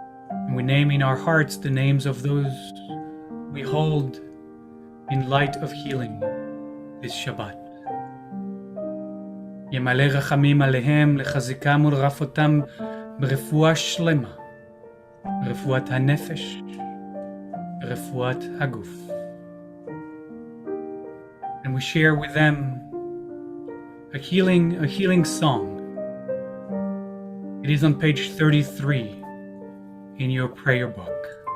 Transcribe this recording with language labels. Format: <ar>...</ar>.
<en>And we name in our hearts the names of those we hold in light of healing this Shabbat.</en> <he>ימלא רחמים עליהם, לחזקם ולרפאותם ברפואה שלמה, ברפואת הנפש, ברפואת הגוף.</he> <en>And we share with them a healing song. It is on page 33 in your prayer book.</en>